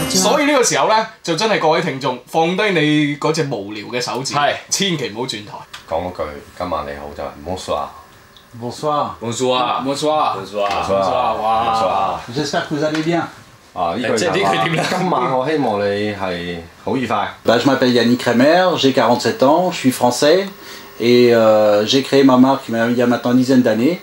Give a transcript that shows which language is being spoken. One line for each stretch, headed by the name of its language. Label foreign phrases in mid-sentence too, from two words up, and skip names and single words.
Cantonese: 所以呢個時候咧，就真係各位聽眾放低你嗰隻無聊嘅手指，千祈唔好轉台。講句今晚你好就係
French: Bonsoir. Bonsoir. Bonsoir. Bonsoir. Bonsoir. J'espère que vous allez bien. Je m'appelle Yannick Kremer, j'ai 47 ans, je suis français et j'ai créé ma marque il y a maintenant une dizaine d'années.